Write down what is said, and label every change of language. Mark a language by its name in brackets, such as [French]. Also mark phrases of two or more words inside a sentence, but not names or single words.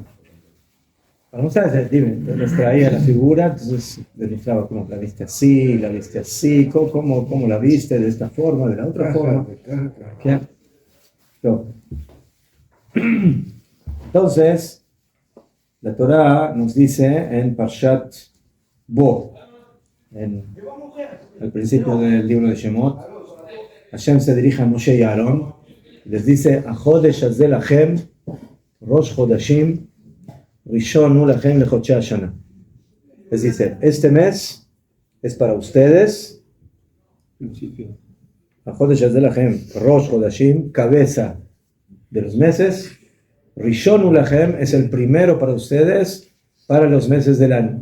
[Spanish] Para mostrar, les traía la figura, entonces les mostraba cómo la viste así, cómo la viste de esta forma, de la otra forma. Entonces, la Torá nos dice en Parshat Bo, al principio del libro de Shemot, Hashem se dirige a Moshe y a Aarón, les dice, [Hebrew] החודש הזה לכם ראש חדשים ראשון לכם לחדשי השנה. [Spanish] Les dice, este mes es para ustedes, [Hebrew] החודש הזה לכם ראש חדשים, [Spanish] cabeza de los meses, [Hebrew] ראשון לכם [Spanish] es el primero para ustedes, para los meses del año.